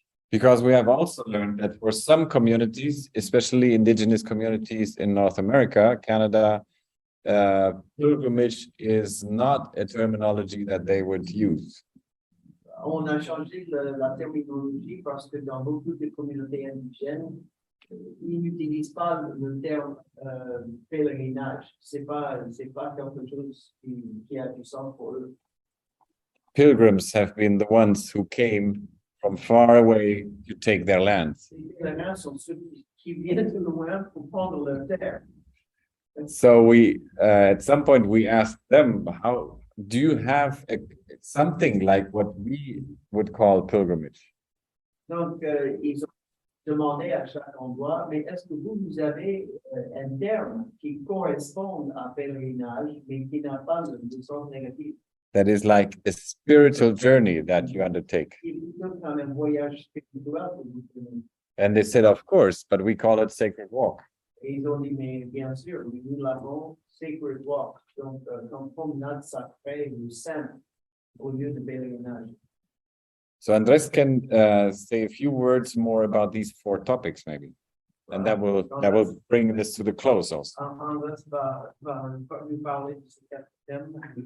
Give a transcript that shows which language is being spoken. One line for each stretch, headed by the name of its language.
English: Because we have also learned that for some communities, especially indigenous communities in North America, Canada, pilgrimage is not a terminology that they would use.
French: On a changé la terminologie parce que dans beaucoup de communautés indigènes, ils n'utilisent pas le terme pèlerinage. C'est pas quelque chose qui a du sens pour eux.
English: Pilgrims have been the ones who came from far away to take their land.
French: Les pèlerins sont ceux qui viennent de loin pour prendre leur terre.
English: So we, at some point, we asked them, "How do you have something like what we would call pilgrimage?"
French: Donc, ils ont demandé à chaque endroit, mais est-ce que vous avez un terme qui correspond à pèlerinage, mais qui n'a pas de sens négatif?
English: That is like a spiritual journey that you undertake.
French: Comme un voyage spirituel que vous faites.
English: And they said, "Of course, but we call it sacred walk."
French: Et ils ont dit, mais bien sûr, nous l'avons
English: sacred walk,
French: donc comme promenade sacrée ou sainte au lieu de pèlerinage.
English: So Andres can say a few words more about these 4 topics, maybe, and that will bring this to the close also.
French: Andres va nous parler de ces 4 thèmes.